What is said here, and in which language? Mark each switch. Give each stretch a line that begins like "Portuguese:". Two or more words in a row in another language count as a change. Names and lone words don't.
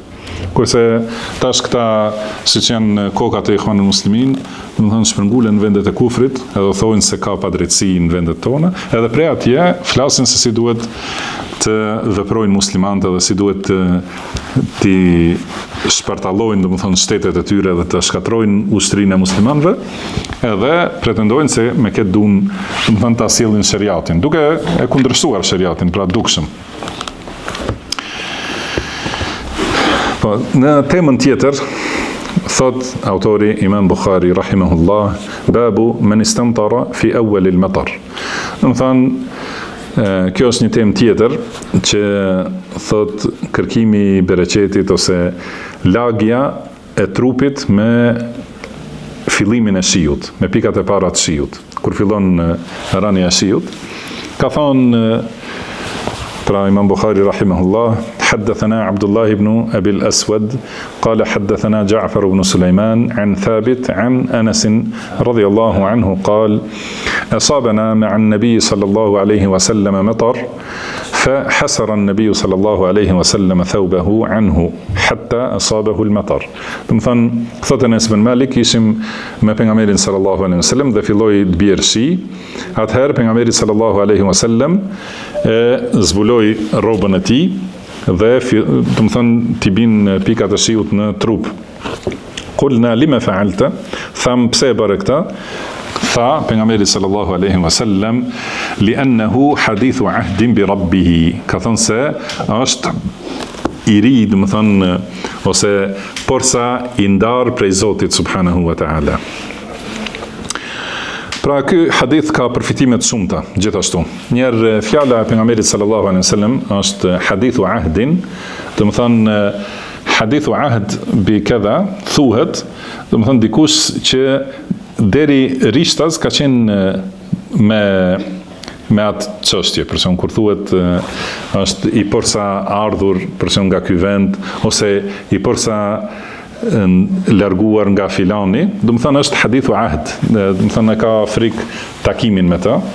Albanian: Kurse tash këta, siç janë kokat e Ikhwanul Muslimin, do të thonë shpërngulen në vendet e kufrit, edhe thonë se ka padrejtësi në vendet tona, edhe prej atje flasin se si duhet të veprojnë muslimanët edhe si duhet të shpartallojnë, do të thonë, shtetet e tyre dhe të shkatrojnë ushtrinë e muslimanëve, edhe pretendojnë se me këtë duan, do të thonë, ta sjellin sheriatin, duke e kundërshtuar sheriatin, pra dukshëm. Po, në temën tjetër, thot autori Imam Bukhari, rahimahullah,
Arabic: باب من استمطر في أول المطر.
Albanian: Do të thonë, kjo është një temë tjetër që thot kërkimi i bereqetit ose lagja e trupit me fillimin e shiut, me pikat e para të shiut. Kur fillon rënia e shiut, ka thonë pra
Arabic: Imam Bukhari rahimahullah, حدثنا عبد الله بن أبي الأسود قال حدثنا جعفر بن سليمان عن ثابت عن أنس رضي الله عنه قال أصابنا مع النبي صلى الله عليه وسلم مطر فحسر النبي صلى الله عليه وسلم ثوبه عنه حتى أصابه المطر.
Albanian: Domethënë, thotë Anas ibn Malik, ishim me pejgamberin
Arabic: صلى الله عليه وسلم
Albanian: dhe filloi të bjerë shi. Atëherë pejgamberi
Arabic: صلى الله عليه وسلم
Albanian: zbuloi rrobën e tij dhe domethënë t'i bin pikat e shiut në trup.
Arabic: قلنا لم فعلت?
Albanian: Tham pse e bëre këtë?
Arabic: Tha pejgamberi صلى الله عليه وسلم لأنه حديث عهد بربه.
Albanian: Ka thënë se është i ri, domethënë, ose porsa i ndar prej Zotit
Arabic: سبحانه وتعالى.
Albanian: Pra ky hadith ka përfitime të shumta gjithashtu. Njëherë fjala e pejgamberit
Arabic: صلى الله عليه وسلم
Albanian: është
Arabic: حديث عهد,
Albanian: domethënë
Arabic: حديث عهد بكذا,
Albanian: thuhet, domethënë dikush që deri rishtas ka qenë me me atë çështje, për shembull kur thuhet është i përsa ardhur për shembull nga ky vend ose i përsa larguar nga filani, do të thonë është
Arabic: حديث عهد,
Albanian: do të thonë ka frikë takimin me të.